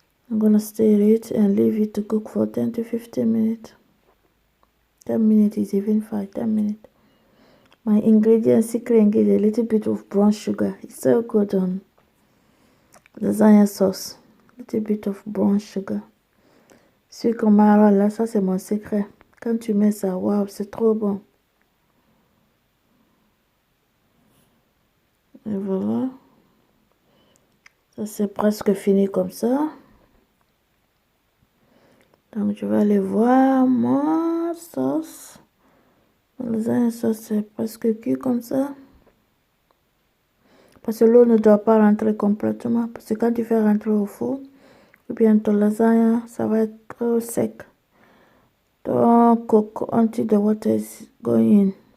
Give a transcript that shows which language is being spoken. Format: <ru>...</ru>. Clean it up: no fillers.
<en>I'm gonna stir it and leave it to cook for 10 to 15 minutes. 10 minutes is even fine, 10 minutes. My ingredients, secret ingredient, a little bit of brown sugar. It's so good on lasagna sauce. Little bit of brown sugar.</en> <fr>Sucre marron, là, ça c'est mon secret. Quand tu mets ça, waouh, c'est trop bon. Et voilà. Ça c'est presque fini comme ça. Donc je vais aller voir ma sauce. La lasagne sauce c'est presque cuit comme ça. Parce que l'eau ne doit pas rentrer complètement. Parce que quand tu fais rentrer au four, ou bien ton lasagne, ça va être trop sec.</fr> <en>Don't cook until the water is going in.</en>